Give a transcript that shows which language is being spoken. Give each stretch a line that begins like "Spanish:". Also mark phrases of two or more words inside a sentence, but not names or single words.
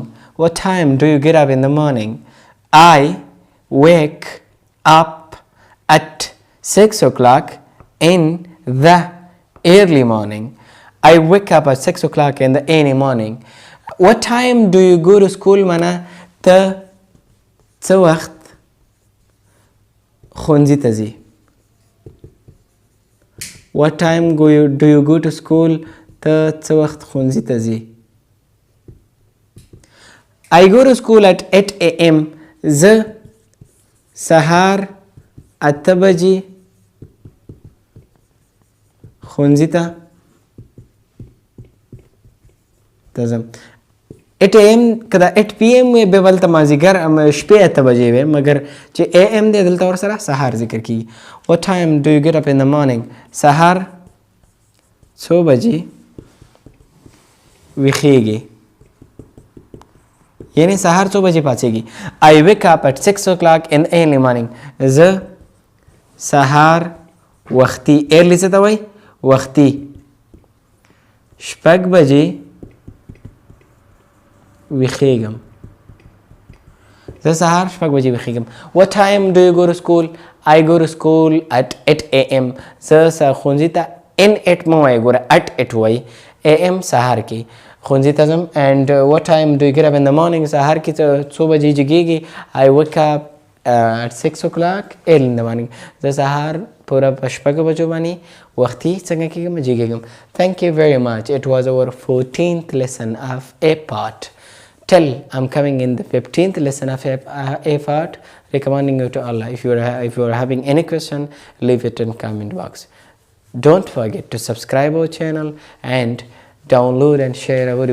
English: What time do you get up in the morning? I wake up at 6 o'clock in the early morning. I wake up at 6 o'clock in the early morning. What time do you go to school?
Pashto: معنا ته څه وخت ښوونځي ته ځي.
English: What time do you go to school?
Pashto: ته څه وخت ښوونځي ته ځي.
English: I go to school at 8 a.m.
Pashto: زه سهار 8 بجې ښوونځي ته ته ځم. 8 am که دا 8 pm وي بیا بلته مازدیګر شپې 8 بجې وي، مګر چې am دی دلته ورسره سهار ذکر کېږي.
English: What time do you get up in the morning؟
Pashto: سهار څو بجې ویښېږي، یعنی سهار څو بجې پاڅېږي.
English: I wake up at 6 o'clock in the early morning.
Pashto: زه سهار وختي early څه ته وایي؟ وختي 6 بجې ویښېږم. زه سهار 6 بجې ویښېږم.
English: What time do you go to school؟ I go to school at 8 am.
Pashto: زه ښوونځي ته in 8 مه وایه، ګوره at 8 وایي، am سهار کې ښوونځي ته ځم.
English: and what time do you get up in the morning؟
Pashto: سهار کې څو بجې جګېږي.
English: I wake up at 6 o'clock early in the morning.
Pashto: زه سهار پوره په 6 بجو باندې وختي څنګه کېږم جګېږم.
English: Thank you very much. It was our 14th lesson of A part. Till I'm coming in the 15th lesson of A part, recommending you to Allah. If you are having any question, leave it in comment box. Don't forget to subscribe our channel and download and share our videos.